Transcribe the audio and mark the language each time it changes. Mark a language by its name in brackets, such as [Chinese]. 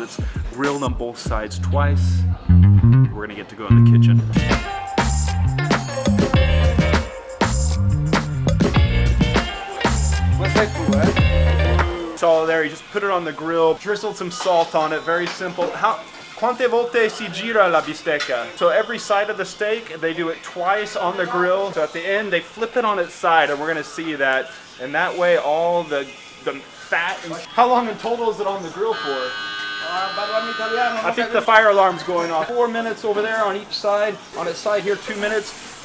[English] It's grilled on both sides twice. We're gonna get to go in the kitchen. So there, you just put it on the grill, drizzled some salt on it, very simple. [Italian] Quante volte si gira la bistecca? [English] So every side of the steak, they do it twice on the grill. So at the end, they flip it on its side, and we're gonna see that. And that way, all the fat. How long in total is it on the grill for? I think the fire alarm's going off. 4 minutes over there on each side. On its side here, 2 minutes.